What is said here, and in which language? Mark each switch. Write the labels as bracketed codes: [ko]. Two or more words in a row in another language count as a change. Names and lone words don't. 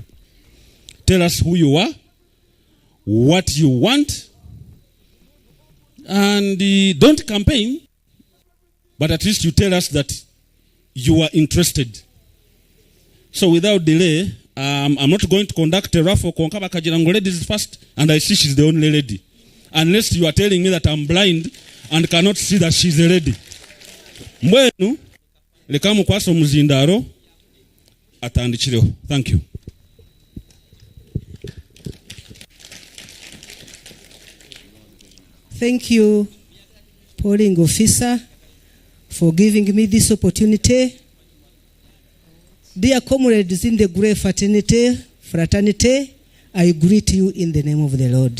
[en] Tell us who you are, what you want, and don't campaign, but at least you tell us that you are interested. So without delay, I'm not going to conduct a raffle. Konkaba Kajirango ladies first, and I see she's the only lady. Unless you are telling me that I'm blind and cannot see that she's a lady. [ttj] Mwenu, lekamu kwaso muzindaro, atandichireo. [en] Thank you. Thank you, polling officer, for giving me this opportunity. Dear comrades in the great fraternity, I greet you in the name of the Lord.